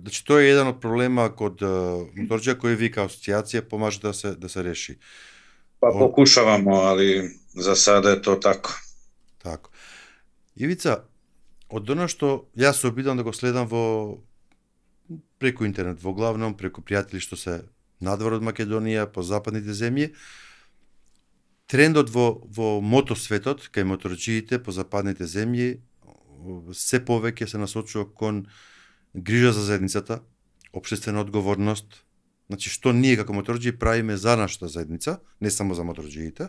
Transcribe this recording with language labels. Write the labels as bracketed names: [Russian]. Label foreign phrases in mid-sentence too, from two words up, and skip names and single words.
[Serbian] Znači, to je jedan od problema kod motorđija koji vi kao asocijacija pomaže da se reši. Pa pokušavamo, ali za sada je to tako. [Macedonian] Тако. Ивица, од оно што ја се обидам да го следам преко интернет, во главном преку пријатели што се надвор од Македонија, по западните земји, трендот во мотосветот, кај моторџиите по западните земји, се повеќе се насочува кон грижа за заедницата, општествена одговорност, значи што ние како моторџии правиме за нашата заедница, не само за моторџиите.